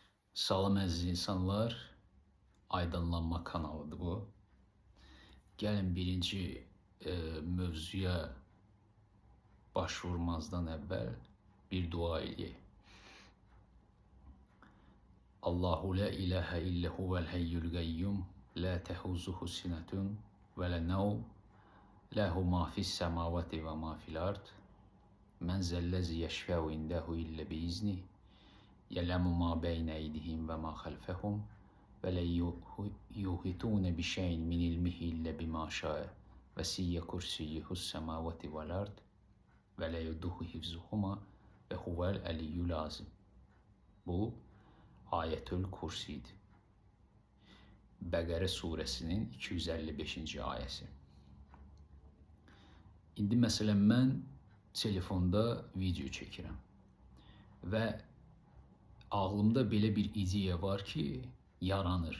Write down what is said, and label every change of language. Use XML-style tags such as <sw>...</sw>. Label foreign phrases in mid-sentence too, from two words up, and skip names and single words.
<az>Salam əziz insanlar, Aydınlanma kanalıdır bu. Gəlin birinci mövzuya başvurmazdan əvvəl bir dua eləyək.</az> <ar>الله لا إله إلا هو الحي القيوم لا تأخذه سنة ولا نوم له ما في السماوات وما في الأرض من ذا الذي يشفع عنده إلا بإذنه يعلم ما بين أيديهم وما خلفهم ولا يحيطون بشيء من علمه إلا بما شاء وسع كرسيه السماوات والأرض ولا يؤوده حفظهما وهو العلي العظيم.</ar> <az>Bu Ayetül Kursi'dir. Bəqərə suresinin 255-ci ayəsi. İndi məsələn mən telefonda video çəkirəm və ağlımda belə bir ideya var ki, yaranır.</az>